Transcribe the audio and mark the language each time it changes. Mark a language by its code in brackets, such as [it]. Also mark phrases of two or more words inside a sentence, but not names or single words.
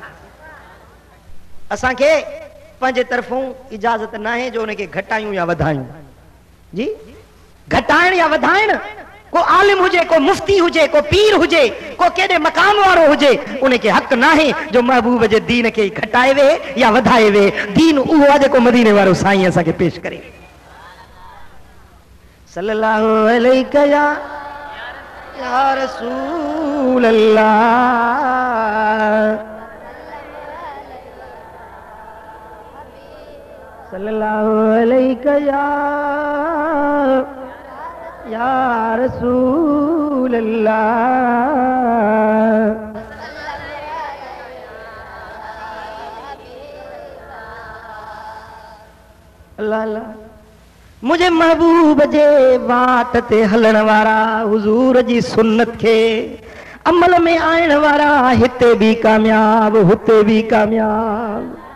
[sd] असांखे पंहिंजे तरफ़ूं इजाज़त न आहे जो उनखे घटायूं या वधायूं। जी घटाइण या वधाइण को आलिम हुजे, को मुफ्ती हुजे, को पीर हुजे, को केॾे मकाम वारो हुजे, उनखे हक़ न आहे जो महबूब जे दीन खे घटाए वे या वधाए वे। दीन उहो आहे जेको मदीने वारो साईं असांखे पेश करे। [ar] صلى الله عليك يا رسول الله، صلى الله عليك يا رسول الله. [sd] अल्लाह अल्लाह मुझे महबूब जे वाट ते हलण वारा, हुजूर जी सुन्नत खे अमल में आणण वारा, हिते भी कामयाब हुते भी कामयाब।